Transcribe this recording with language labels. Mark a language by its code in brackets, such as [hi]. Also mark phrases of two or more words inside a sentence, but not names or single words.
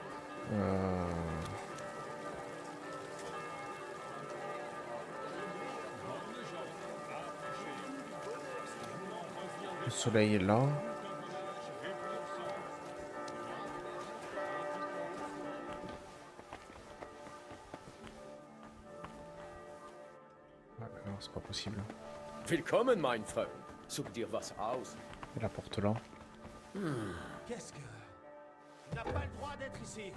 [fr] Le soleil est là. Ah, non, c'est pas possible. [de] Willkommen, mein Freund. Such dir was aus. [fr] Et la porte là. Qu'est-ce que... Tu n'as pas le droit d'être ici.